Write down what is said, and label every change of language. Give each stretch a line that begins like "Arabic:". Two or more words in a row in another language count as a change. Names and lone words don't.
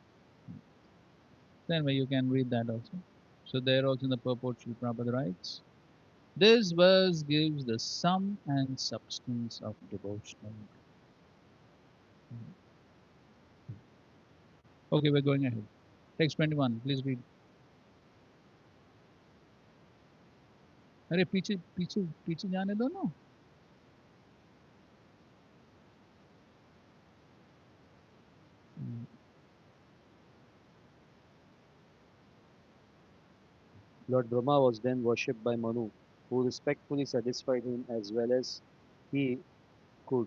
English: Then you can read that also. So there also in the purport Srila Prabhupada writes, this verse gives the sum and substance of devotional. Okay, we're going ahead. Text 21, please read.
Hindi: अरे पीछे पीछे पीछे जाने दो ना.
English: Lord Brahma was then worshipped by Manu, who respectfully satisfied him as well as he could.